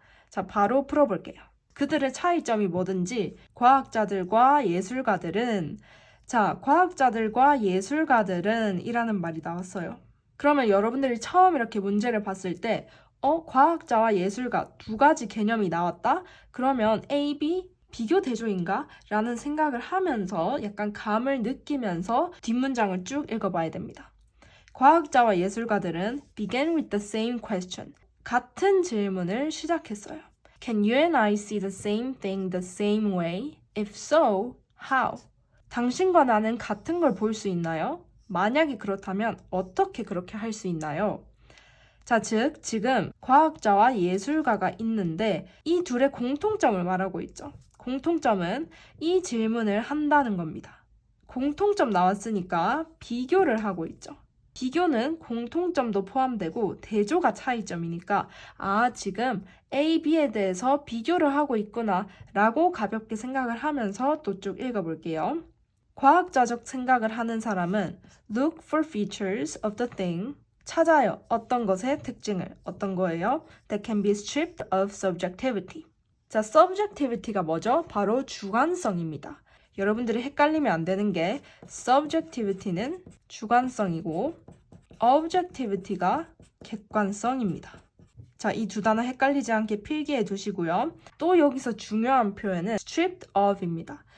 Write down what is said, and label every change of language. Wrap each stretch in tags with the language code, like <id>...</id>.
<ko>자, 바로 풀어볼게요. 그들의 차이점이 뭐든지 과학자들과 예술가들은 과학자들과 예술가들은 이라는 말이 나왔어요. 그러면 여러분들이 처음 이렇게 문제를 봤을 때 과학자와 예술가 두 가지 개념이 나왔다? 그러면 A, B, 비교 대조인가? 라는 생각을 하면서 약간 감을 느끼면서 뒷문장을 쭉 읽어봐야 됩니다. 과학자와 예술가들은</ko> <en>began with the same question.</en> <ko>같은 질문을 시작했어요.</ko> <en>Can you and I see the same thing the same way? If so, how?</en> <ko>당신과 나는 같은 걸 볼 수 있나요? 만약에 그렇다면 어떻게 그렇게 할 수 있나요? 자, 즉 지금 과학자와 예술가가 있는데 이 둘의 공통점을 말하고 있죠. 공통점은 이 질문을 한다는 겁니다. 공통점 나왔으니까 비교를 하고 있죠. 비교는 공통점도 포함되고 대조가 차이점이니까 지금 A, B에 대해서 비교를 하고 있구나 라고 가볍게 생각을 하면서 또 쭉 읽어볼게요. 과학자적 생각을 하는 사람은</ko> <en>look for features of the thing,</en> <ko>찾아요. 어떤 것의 특징을. 어떤 거예요?</ko> <en>That can be stripped of subjectivity.</en> <ko>자, subjectivity가 뭐죠? 바로 주관성입니다. 여러분들이 헷갈리면 안 되는 게 subjectivity는 주관성이고 objectivity가 객관성입니다. 자, 이 두 단어 헷갈리지 않게 필기해 두시고요. 또 여기서 중요한 표현은</ko> <en>stripped of</en> <ko>입니다.</ko>